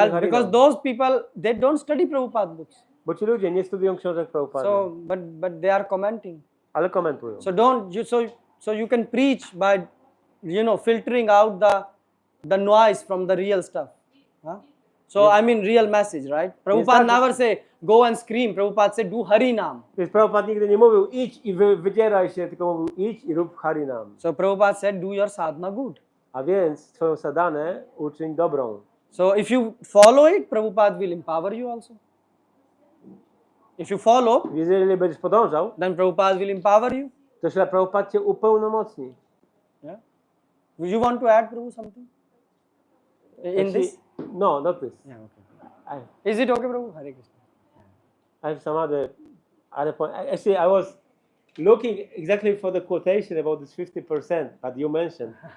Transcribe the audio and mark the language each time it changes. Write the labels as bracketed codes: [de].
[en] Well, because Harinam. those people, they don't study Prabhupada books. [pl] Bo ci ludzie nie studiują książek Prabhupady, [en] So, but they are commenting. [pl] ale komentują. [en] So you can preach by, you know, filtering out the noise from the real stuff. Huh? So I mean real message, right? Prabhupada never say go and scream. Prabhupada say do Harinam. [pl] Więc Prabhupada nigdy nie mówił idź i wydzieraj się, tylko mówił idź i rób Harinam. [en] So Prabhupada said do your sadhana good. [pl] A więc twoją sadanę uczyń dobrą. [en] So if you follow it, Prabhupada will empower you also. If you follow, [pl] Jeżeli będziesz podążał, [en] then Prabhupada will empower you. [pl] to śla Prabhupada cię upełnomocni. [en] Yeah. You want to add, Prabhu, something? In this? No, not this. Yeah, okay. Is it okay, Prabhu? Hare Krishna. I have some other point. Actually, I was looking exactly for the quotation about this 50% that you mentioned.